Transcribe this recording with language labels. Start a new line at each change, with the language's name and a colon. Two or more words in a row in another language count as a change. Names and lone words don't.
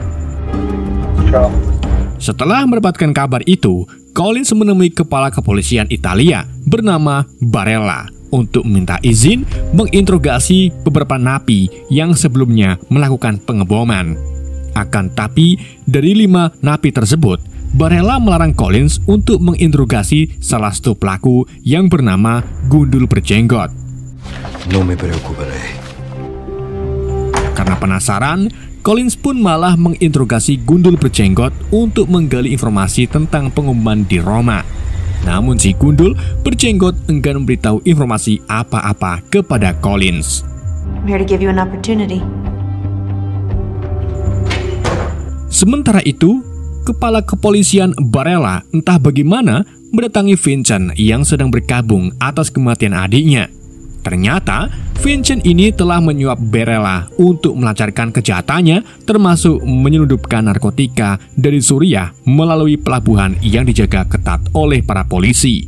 Indonesian: Setelah mendapatkan kabar itu, Collins menemui kepala kepolisian Italia bernama Barella untuk minta izin menginterogasi beberapa napi yang sebelumnya melakukan pengeboman. Akan tapi, dari 5 napi tersebut, Barella melarang Collins untuk menginterogasi salah satu pelaku yang bernama Gundul Berjenggot.
Italian: Non mi preoccupa lei.
Indonesian: Karena penasaran, Collins pun malah menginterogasi Gundul Berjenggot untuk menggali informasi tentang pengumuman di Roma. Namun si Gundul Berjenggot enggan memberitahu informasi apa-apa kepada Collins.
English: I'm here to give you an opportunity.
Indonesian: Sementara itu, kepala kepolisian Barella entah bagaimana mendatangi Vincent yang sedang berkabung atas kematian adiknya. Ternyata, Vincent ini telah menyuap Barella untuk melancarkan kejahatannya, termasuk menyelundupkan narkotika dari Suriah melalui pelabuhan yang dijaga ketat oleh para polisi.